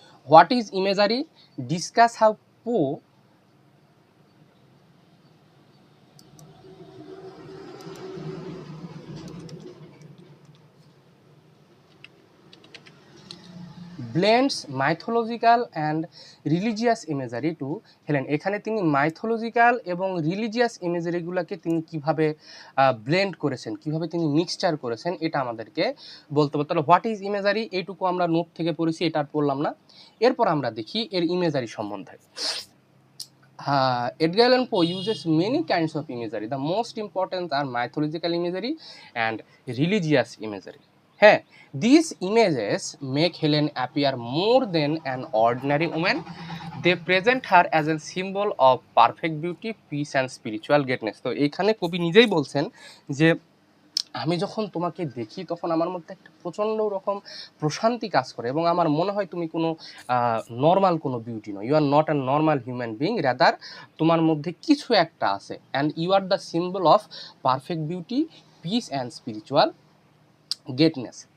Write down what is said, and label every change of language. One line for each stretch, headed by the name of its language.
English: What is imagery, discuss how Poe blends mythological and religious imagery to Helen.
Bangla: এখানে তিনি mythological এবং religious ইমেজারিগুলোকে তিনি কিভাবে ব্লেন্ড করেছেন, কিভাবে তিনি মিক্সচার করেছেন, এটা আমাদেরকে বলতে হবে। তাহলে হোয়াট ইজ ইমেজারি এইটুকু আমরা নোট থেকে পড়েছি, এটা আর পড়লাম না। এরপর আমরা দেখি এর ইমেজারি সম্বন্ধে।
English: Edgar Allan Poe uses many kinds of imagery. The most important are mythological imagery and religious imagery. হ্যাঁ, these images make Helen appear more than an ordinary woman. They present her as a symbol of perfect beauty, peace and spiritual greatness.
Bangla: তো এইখানে কবি নিজেই বলছেন যে আমি যখন তোমাকে দেখি তখন আমার মধ্যে একটা প্রচণ্ড রকম প্রশান্তি কাজ করে, এবং আমার মনে হয় তুমি কোনো নর্মাল কোনো বিউটি নয়।
English: you are not a normal human being,
Bangla: rather তোমার মধ্যে কিছু একটা আছে,
English: And you are the symbol of perfect beauty, peace and spiritual greatness.